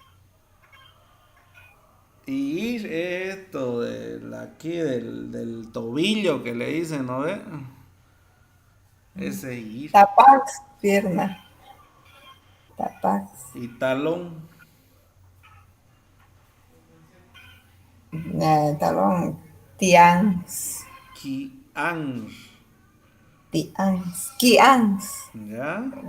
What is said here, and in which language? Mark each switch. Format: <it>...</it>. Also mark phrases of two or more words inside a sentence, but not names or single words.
<es>Y es esto aquí del tobillo que le dicen, ¿no ve? Ese ir. Tapax, pierna. Tapax. Y talón, Talón. Tians. kian, Tians. Kians. ¿ya?</es>